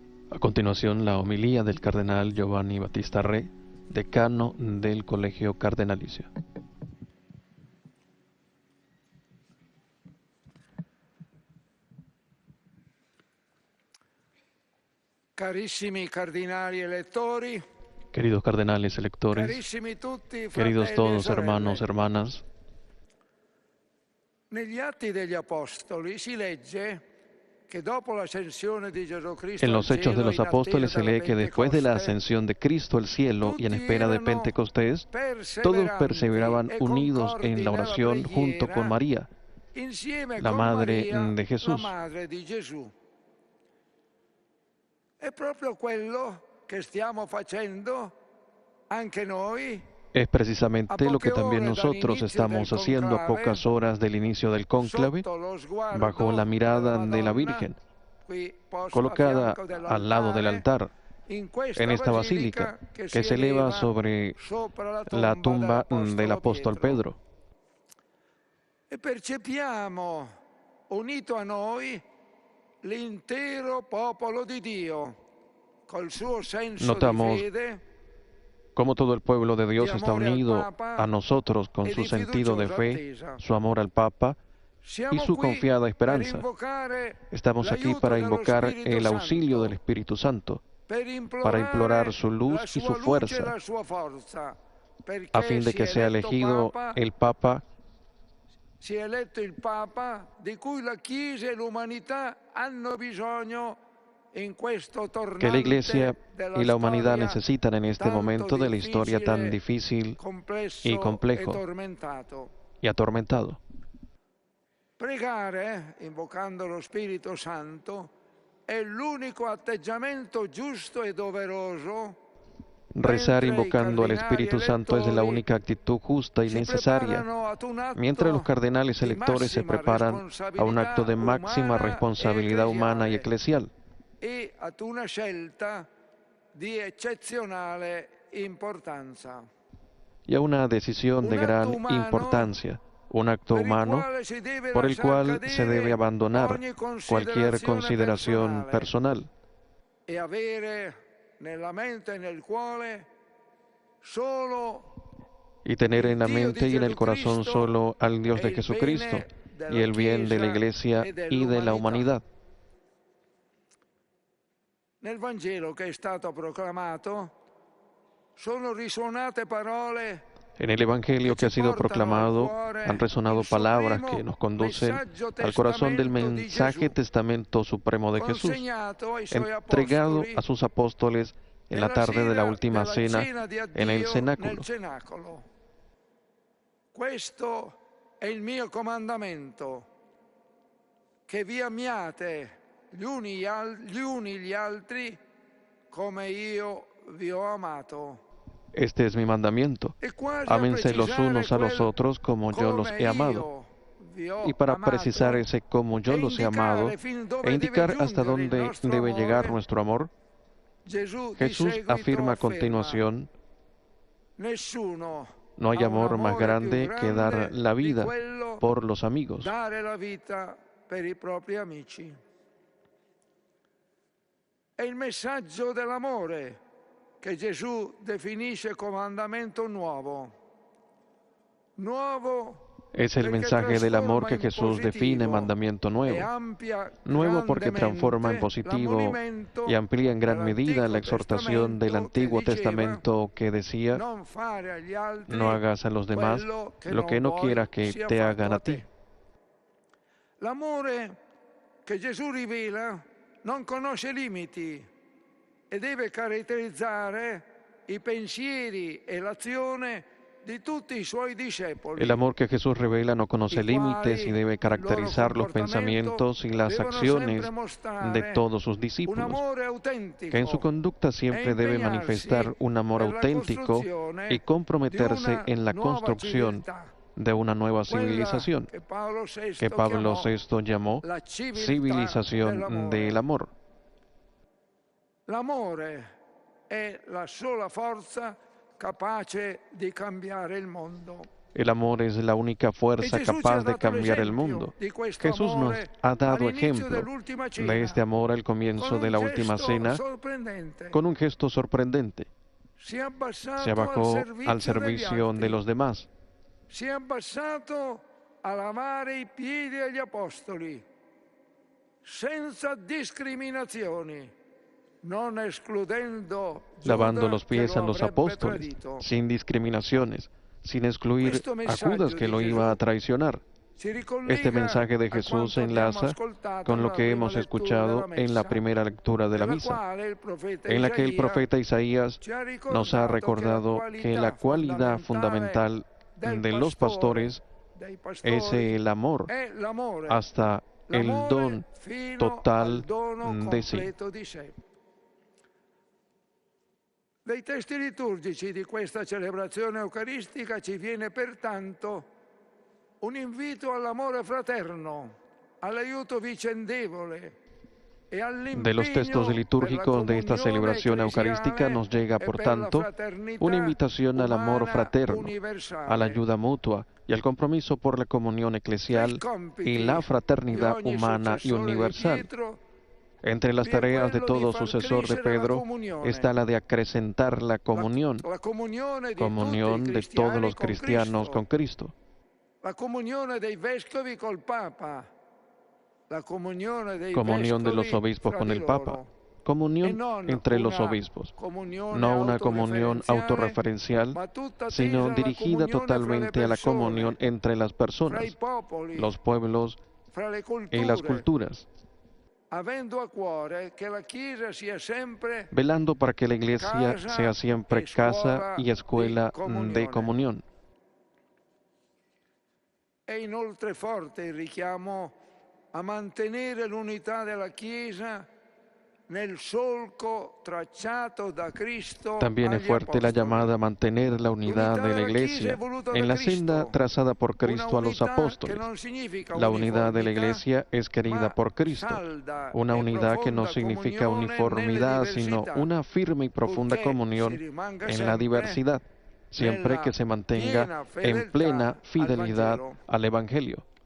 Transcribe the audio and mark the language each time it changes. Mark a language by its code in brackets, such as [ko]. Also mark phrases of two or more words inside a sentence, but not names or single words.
[es] A continuación, la homilía del cardenal Giovanni Battista Re, decano del Colegio Cardenalicio. [it] Carissimi cardinali elettori, [es] queridos cardenales electores, [it] carissimi tutti, [es] queridos todos hermanos, [it] sorelle. [es] hermanas, [it] Negli Atti degli Apostoli si legge que dopo l'ascensione di Gesù Cristo [es] en los [it] al [es] Hechos de [it] cielo, [es] los [it] in attesa [es] Apóstoles se [it] della [es] lee que después de la [it] Pentecoste, [es] ascensión de Cristo al cielo y en espera de Pentecostés, todos [it] perseveranti [es] perseveraban [it] e [es] unidos [it] concordi [es] en la [it] nella [es] oración junto con [it] preghiera, [es] María, [it] insieme [es] la [it] con [es] madre [it] Maria, [es] de Jesús. [it] la madre di Gesù. È proprio quello che stiamo facendo anche noi. [es] Es precisamente lo que también nosotros estamos haciendo a pocas horas del inicio del cónclave, bajo la mirada de la Virgen, colocada al lado del altar, en esta basílica que se eleva sobre la tumba del apóstol Pedro. [it] E percepiamo unito a noi l'intero popolo di Dio, col suo senso [es] Notamos [it] di fede, [es] cómo todo el pueblo de Dios está unido a nosotros con su sentido de fe, su amor al Papa y su confiada esperanza. Estamos aquí para invocar el auxilio del Espíritu Santo, para implorar su luz y su fuerza, a fin de que sea elegido el Papa, [it] sia eletto il Papa di cui la Chiesa e l'umanità hanno bisogno in questo tornante [es] que la Iglesia y la humanidad [it] storia [es] necesitan en este momento de la historia tan difícil [it] complesso [es] y complejo [it] e tormentato. [es] y atormentado. [it] Pregare, invocando lo Spirito Santo, è l'unico atteggiamento giusto e doveroso. [es] Rezar invocando al Espíritu Santo es la única actitud justa y necesaria, mientras los cardenales electores se preparan a un acto de máxima responsabilidad humana y eclesial, [it] e ad una scelta di eccezionale importanza. [es] y a una decisión de gran importancia, un acto humano por el cual se debe abandonar cualquier consideración personal [it] e avere nella mente e nel cuore solo [es] y tener en la mente y en el corazón solo al Dios de Jesucristo y el bien de la Iglesia y de la humanidad. [it] Nel Vangelo che è stato proclamato sono risuonate parole. [es] En el Evangelio que ha sido proclamado han resonado palabras que nos conducen al corazón del mensaje testamento supremo de Jesús, entregado a sus apóstoles en la tarde de la última cena en el cenáculo. [it] Questo è il mio comandamento, che vi amiate gli uni gli altri come io vi ho amato. [es] Este es mi mandamiento, ámense los unos a los otros como yo los he amado. Y para precisar ese como yo los he amado e indicar hasta dónde debe llegar nuestro amor, Jesús afirma a continuación: no hay amor más grande que dar la vida por los amigos. [it] Dare la vita per i propri amici. È il messaggio dell'amore che Gesù definisce comandamento nuovo. [es] Es el mensaje del amor que Jesús define mandamiento nuevo. Nuevo porque transforma en positivo y amplía en gran medida la exhortación del Antiguo Testamento que decía: no hagas a los demás lo que no quieras que te hagan a ti. [it] L'amore che Gesù rivela non conosce limiti e deve caratterizzare i pensieri e l'azione di tutti i suoi discepoli. [es] El amor que Jesús revela no conoce límites y debe caracterizar los pensamientos y las acciones de todos sus discípulos, que en su conducta siempre debe manifestar un amor auténtico y comprometerse en la construcción de una nueva civilización, que Pablo VI llamó civilización del amor. [it] L'amore è la sola forza capace di cambiare il mondo. [es] El amor es la única fuerza capaz de cambiar el mundo. Jesús nos ha dado ejemplo de este amor al comienzo de la última cena con un gesto sorprendente. Se abajó al servicio de los demás. [it] Si è abbassato a lavare i piedi agli apostoli, senza discriminazioni, non escludendo [es] lavando los pies a los apóstoles, sin discriminaciones, sin excluir a Judas que lo iba a traicionar. Este mensaje de Jesús se enlaza con lo que hemos escuchado en la primera lectura de la misa, en la que el profeta Isaías nos ha recordado que la cualidad fundamental de los pastores es el amor hasta el don total de sí. [it] Dai testi liturgici di questa celebrazione eucaristica ci viene pertanto un invito all'amore fraterno, all'aiuto vicendevole. [es] De los textos litúrgicos de esta celebración eucarística nos llega, por tanto, una invitación al amor fraterno, a la ayuda mutua y al compromiso por la comunión eclesial y la fraternidad humana y universal. Entre las tareas de todo sucesor de Pedro está la de acrecentar la comunión de todos los cristianos con Cristo. [it] La comunione dei vescovi col Papa. [es] Comunión de los obispos con el Papa, comunión entre los obispos, no una comunión autorreferencial, sino dirigida totalmente a la comunión entre las personas, los pueblos y las culturas, velando para que la Iglesia sea siempre casa y escuela de comunión. [it] È inoltre forte il richiamo a mantenere l'unità della Chiesa nel solco tracciato da Cristo. [es] También es fuerte la llamada a mantener la unidad de la Iglesia en la senda trazada por Cristo a los apóstoles. La unidad de la Iglesia es querida por Cristo, una unidad que no significa uniformidad, sino una firme y profunda comunión en la diversidad, siempre que se mantenga en plena fidelidad al Evangelio.